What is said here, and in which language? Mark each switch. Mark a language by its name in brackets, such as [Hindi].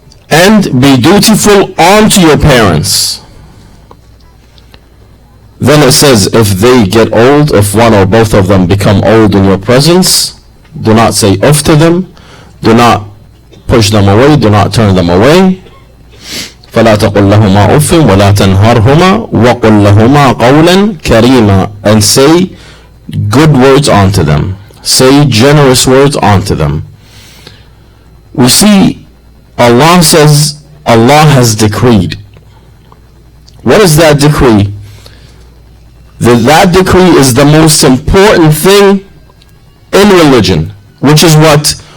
[English] And be dutiful unto your parents. Then it says, if they get old, if one or both of them become old in your presence, do not say uff to them, do not push them away, do not turn them away. [Arabic] فلا تقل لهما أف ولا تنهرهما وقل لهما قولا كريما. [English] And say good words unto them. Say generous words unto them. We see Allah says Allah has decreed. What is that decree? That decree is the most important thing in religion, which is what?